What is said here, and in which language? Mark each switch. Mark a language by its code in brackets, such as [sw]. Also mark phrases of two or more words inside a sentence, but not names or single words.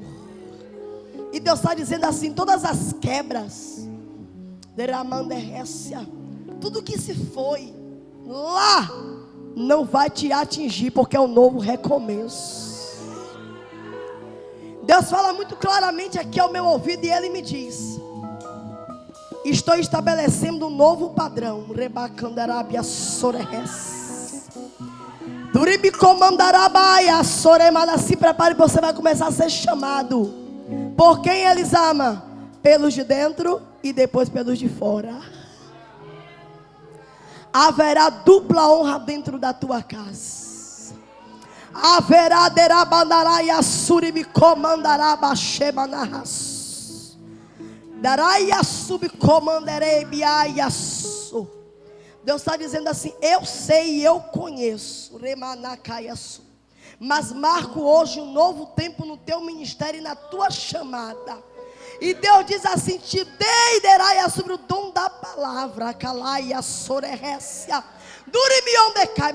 [pt] E Deus está dizendo assim: todas as quebras, tudo que se foi lá não vai te atingir, porque é um novo recomeço. Deus fala muito claramente aqui ao meu ouvido e Ele me diz: estou estabelecendo um novo padrão. Rebacandarabia soreres. Duribicomandarabia soremada. Se prepare, você vai começar a ser chamado. Por quem eles amam? Pelos de dentro e depois pelos de fora. Haverá dupla honra dentro da tua casa. Haverá derabandaraya suribicomandaraba shemanahas. Daraya subcomandarebiayasu. Deus está dizendo assim: eu sei e eu conheço. Remanakayasu. Mas marco hoje um novo tempo no teu ministério e na tua chamada. E Deus diz assim: te dei deraia sobre o dom da palavra. Calaia sorerrécia. Durimion decai.